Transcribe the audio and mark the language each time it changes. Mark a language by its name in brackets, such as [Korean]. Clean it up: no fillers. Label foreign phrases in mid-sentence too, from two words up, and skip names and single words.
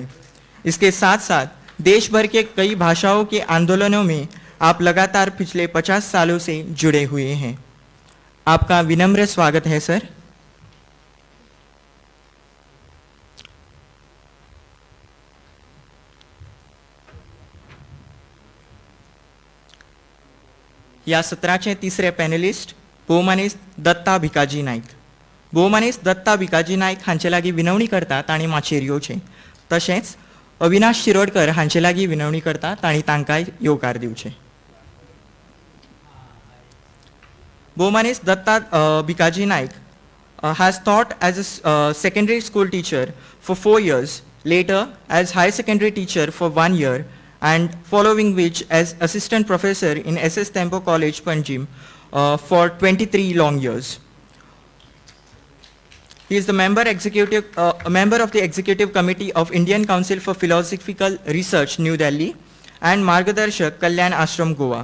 [Hindi] इसके साथ साथ देश भर के कई भाषाओं के आंदोलनों में आप लगातार पिछले 50 सालों से जुड़े हुए हैं। आपका विनम्र स्वागत है सर। [Konkani] या सत्राचे तिसरे पैनलिस्ट भोवमानेस्त दत्ता भिकाजी नाईक। भोवमानेस्त दत्ता भिकाजी नाईक हांचे लागीं विनवणी करता तांणी माचयेर येवचें। तशेंच अविनाश शिरोडकर हांचे लागीं विनवणी करता तांणी तांकांय येवकार दिवचे। [English] भोवमानेस्त दत्ता भिकाजी नाईक has taught as a secondary school teacher for 4 years, later as high secondary teacher for 1 year, and following which as assistant professor in SS Temple College, Panjim, for 23 long years. He is the a member of the Executive Committee of Indian Council for Philosophical Research, New Delhi, and Margadarshak, Kalyan Ashram, Goa.